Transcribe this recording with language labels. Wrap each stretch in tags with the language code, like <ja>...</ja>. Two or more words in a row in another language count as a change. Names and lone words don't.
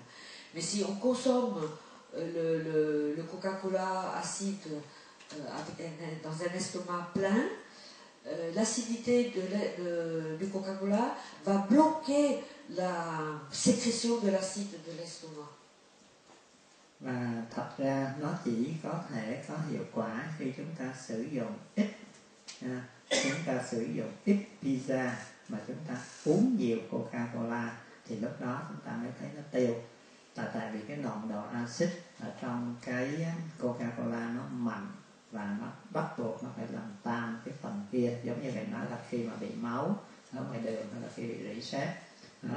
<fr>Mais si on consomme le Coca-Cola acide dans un estomac plein, l'acidité du Coca-Cola va bloquer la sécrétion de l'acide de l'estomac.</fr> <vi>Và thật ra nó chỉ có thể có hiệu quả khi chúng ta sử dụng ít pizza mà chúng ta uống nhiều Coca-Cola, thì lúc đó chúng ta mới thấy nó tiêu. Tại vì cái nồng độ axit ở trong cái Coca-Cola nó mạnh và nó bắt buộc nó phải làm tan cái phần kia, giống như vậy nói là khi mà bị máu ở ngoài đường hay là khi bị rỉ sét đó.</vi>